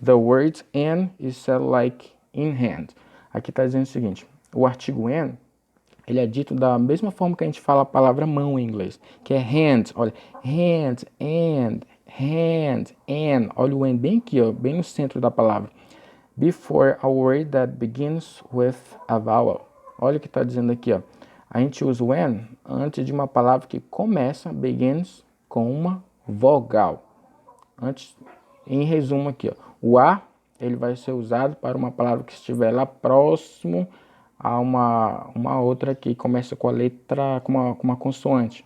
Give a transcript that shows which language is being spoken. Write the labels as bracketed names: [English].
[English] The word an is said like in hand. [Portuguese] Aqui está dizendo o seguinte, o artigo an, ele é dito da mesma forma que a gente fala a palavra mão em inglês, que é hand. Olha, hand, and, hand, and. Olha o and bem aqui, ó, bem no centro da palavra. [English] Before a word that begins with a vowel. [Portuguese] Olha o que está dizendo aqui, ó. A gente usa o an antes de uma palavra que começa, begins, com uma vogal. Antes, em resumo aqui, ó, o a, ele vai ser usado para uma palavra que estiver lá próximo a uma outra que começa com a letra, com uma consoante.